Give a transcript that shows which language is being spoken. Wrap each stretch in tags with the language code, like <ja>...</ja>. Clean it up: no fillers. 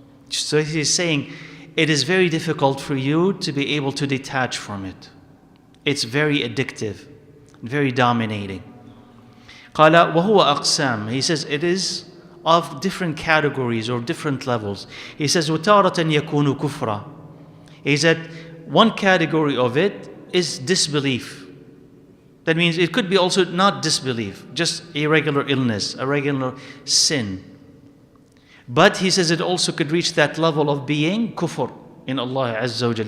<en>So he's saying, it is very difficult for you to be able to detach from it. It's very addictive, very dominating.</en> <ar>قال وهو أقسام.</ar> <en>He says it is of different categories or different levels. He says</en> <ar>وتارة يكون كفرا.</ar> <en>He said one category of it is disbelief. That means it could be also not disbelief, just a regular illness, a regular sin. But he says it also could reach that level of being kufr in Allah Azza wa Jalla.</en>